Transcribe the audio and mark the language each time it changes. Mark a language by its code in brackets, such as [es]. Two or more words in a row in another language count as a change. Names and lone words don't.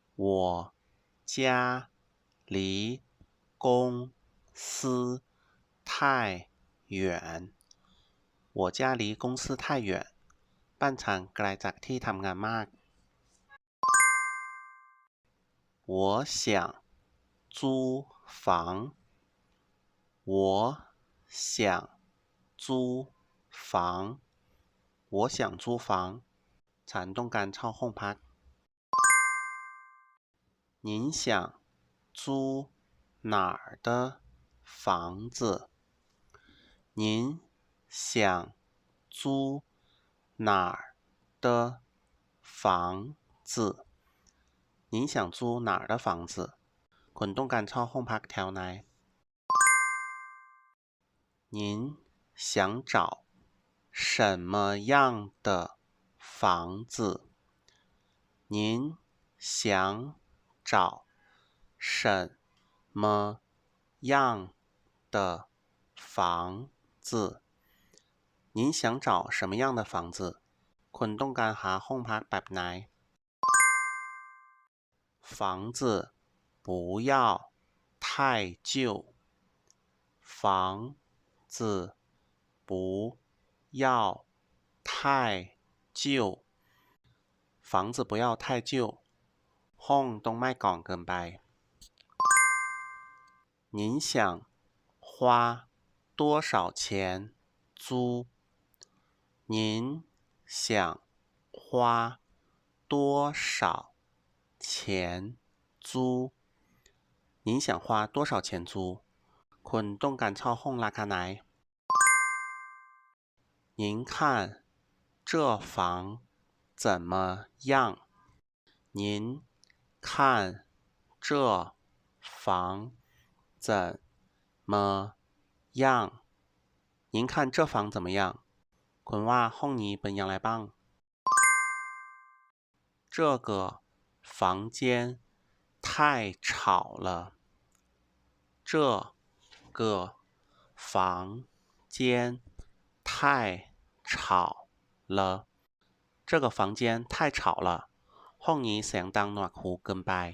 [zh] 我家离公司太远我家离公司太远 [th] บ้านฉันไกลจากที่ทำงานมาก [zh] 我想租房我想租房我想租房 [th] ฉันต้องการเช่าห้องพัก [zh] 您想租哪儿的房子您想租哪儿的房子您想租哪儿的房子 [th] คุณต้องการเช่าห้องพักแถวไหน [zh] 您想找什么样的房子您想找什么样的房子您想找什么样的房子 [th] คุณต้องการหาห้องพักแบบไหน [zh] 房子不要太旧房子不要太旧房子不要太旧 [th] ห้องต้องไม่ก่อนเกินไป [zh] 您想花多少钱租您想花多少钱租您想花多少钱租 [th] คุณต้องการเช่าห้องราคาไหน [zh] 您看这房怎么样您看这房怎么样您看这房怎么样 [th] คุณว่าห้องนี้เป็นอย่างไรบ้าง [zh] 这个房间太吵了这个房间太吵了这个房间太吵了 [th] ห้องนี้เสียงดังหนวกหูเกินไป